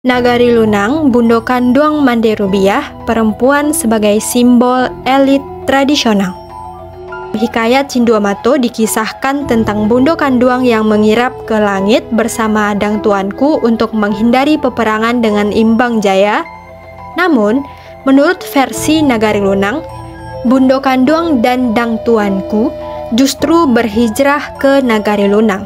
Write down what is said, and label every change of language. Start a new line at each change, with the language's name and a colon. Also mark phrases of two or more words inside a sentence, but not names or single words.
Indonesian: Nagari Lunang, Bundo Kanduang Mande Rubiah, perempuan sebagai simbol elit tradisional. Hikayat Cinduamato dikisahkan tentang Bundo Kanduang yang mengirap ke langit bersama Dang Tuanku untuk menghindari peperangan dengan Imbang Jaya. Namun, menurut versi Nagari Lunang, Bundo Kanduang dan Dang Tuanku justru berhijrah ke Nagari Lunang.